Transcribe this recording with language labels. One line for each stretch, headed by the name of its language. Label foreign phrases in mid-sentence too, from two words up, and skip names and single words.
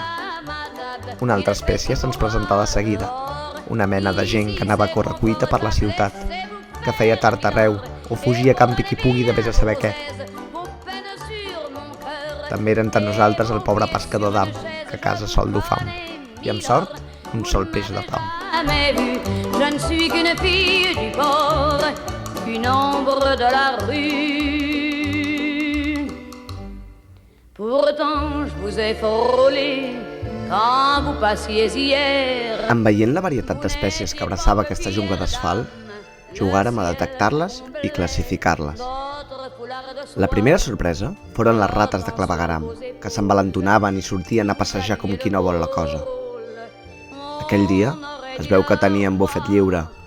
Catalan: Una altra espècie se'ns presentà de seguida, una mena de gent que anava a correcuita per la ciutat, que feia tard arreu o fugia campi qui pugui de vés a saber què. També era entre nosaltres el pobre pescador d'am, que a casa sol dur fam, i amb sort, un sol peix de pam.
French: Je ne suis qu'une fille du port, une ombre de la rue. Pourtant je vous ai frôlé quand vous passiez hier.
Catalan: En veient la varietat d'espècies que abraçava aquesta jungla d'asfalt, jugàrem a detectar-les i classificar-les. La primera sorpresa foren les rates de clavegueram, que s'envalentonaven i sortien a passejar com qui no vol la cosa. Aquell dia es veu que tenien bufet lliure.